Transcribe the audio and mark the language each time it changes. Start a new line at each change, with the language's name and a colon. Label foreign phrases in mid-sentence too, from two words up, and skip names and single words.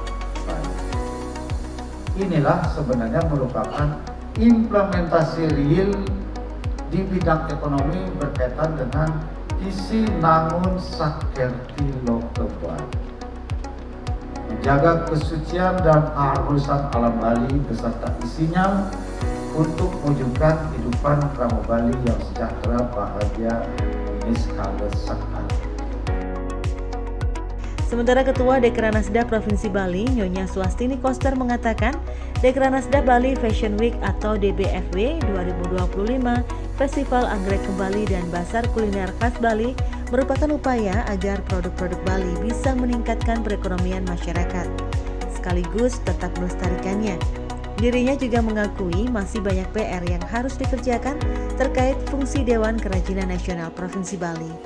Indonesian: Inilah sebenarnya merupakan implementasi real di bidang ekonomi berkaitan dengan visi Nangun Satkerti Loka Bali. Menjaga kesucian dan keharusan alam Bali beserta isinya untuk mewujudkan kehidupan Krama Bali yang sejahtera, bahagia, niskala sakti. Sementara Ketua Dekranasda Provinsi Bali, Nyonya Swastini Koster mengatakan, Dekranasda Bali Fashion Week atau DBFW 2025, Festival Anggrek Kembali dan Basar Kuliner Khas Bali merupakan upaya agar produk-produk Bali bisa meningkatkan perekonomian masyarakat, sekaligus tetap melestarikannya. Dirinya juga mengakui masih banyak PR yang harus dikerjakan terkait fungsi Dewan Kerajinan Nasional Provinsi Bali.